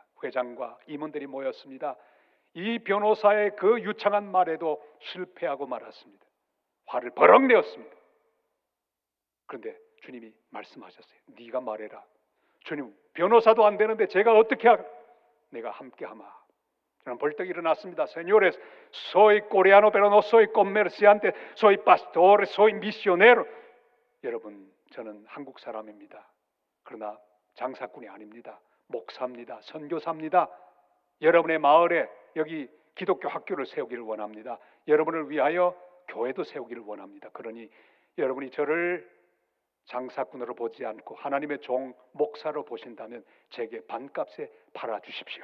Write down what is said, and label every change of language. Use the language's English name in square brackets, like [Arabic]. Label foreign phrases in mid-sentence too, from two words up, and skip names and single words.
[Korean] 회장과 임원들이 모였습니다. 이 변호사의 그 유창한 말에도 실패하고 말았습니다. 화를 버럭 내었습니다. 그런데 주님이 말씀하셨어요. 네가 말해라. 주님 변호사도 안 되는데 제가 어떻게 내가 함께하마. 저는 벌떡 일어났습니다. [Spanish] Señores, soy coreano, pero no soy comerciante, soy pastor, soy misionero. [Korean] 여러분, 저는 한국 사람입니다. 그러나 장사꾼이 아닙니다. 목사입니다. 선교사입니다. 여러분의 마을에 여기 기독교 학교를 세우기를 원합니다. 여러분을 위하여 교회도 세우기를 원합니다. 그러니 여러분이 저를 장사꾼으로 보지 않고 하나님의 종 목사로 보신다면 제게 반값에 팔아주십시오.